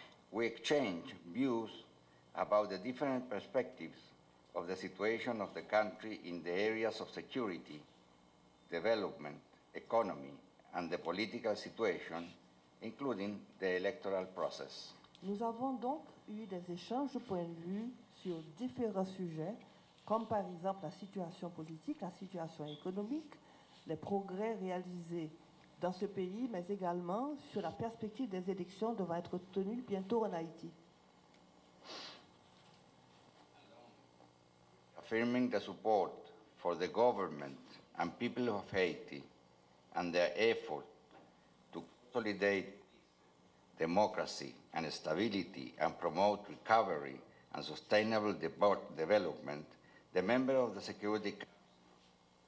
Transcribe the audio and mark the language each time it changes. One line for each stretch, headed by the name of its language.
English: We exchange views about the different perspectives of the situation of the country in the areas of security, development, economy, and the political situation, including the electoral process.
French: Nous avons donc eu des échanges de points de vue sur différents sujets, comme par exemple la situation politique, la situation économique, les progrès réalisés dans ce pays, mais également sur la perspective des élections devant être tenues bientôt en Haïti.
English: Affirming the support for the government and people of Haiti and their effort to consolidate democracy and stability and promote recovery and sustainable development, the member of the Security Council